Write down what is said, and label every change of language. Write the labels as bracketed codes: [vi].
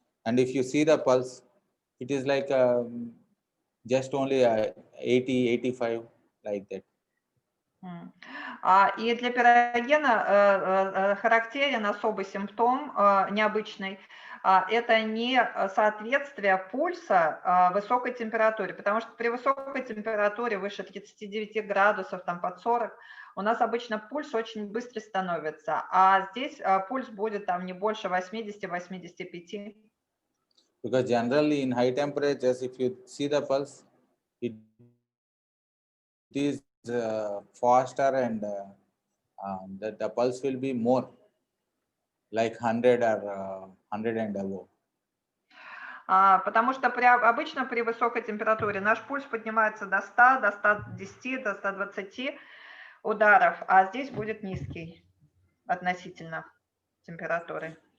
[en] And if you see the pulse, it is like just only 80, 85 like that. [ru] И для пирогена характерен особый симптом необычный. Это несоответствие пульса высокой температуре, потому что при высокой температуре выше 39 градусов, там под 40, у нас обычно пульс очень быстро становится, а здесь пульс будет там не больше 80-85. [en] Because generally in high temperatures, if you see the pulse, it is faster and the pulse will be more like 100 or 100 and above. [ru] Потому что обычно при высокой температуре наш пульс поднимается до 100, до 110, до 120 ударов, а здесь будет низкий относительно температуры.